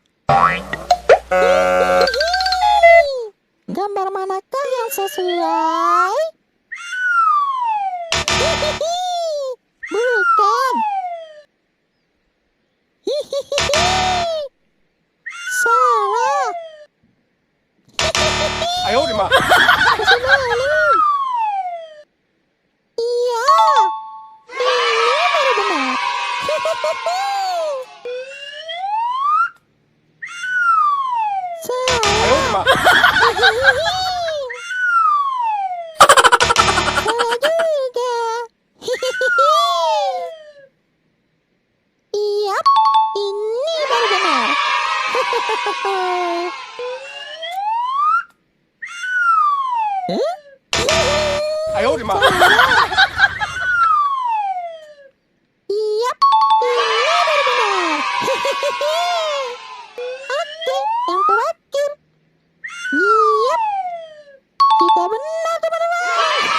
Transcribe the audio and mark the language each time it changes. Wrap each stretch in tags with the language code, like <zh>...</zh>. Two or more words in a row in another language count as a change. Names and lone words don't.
<id>Gambar manakah yang sesuai? Bukan. Salah.</id> <zh>哎呦我的妈！</zh> <id>Masih belum. Iya, ini baru benar. Salah.</id> <zh>哎呦我的妈！</zh> <id>Salah juga. Iya, ini baru benar. Huh?</id> <zh>哎呦我的妈！</zh> <id>Iya, ini baru benar. Oke, yang terakhir. Iya, kita benar teman-teman.</id>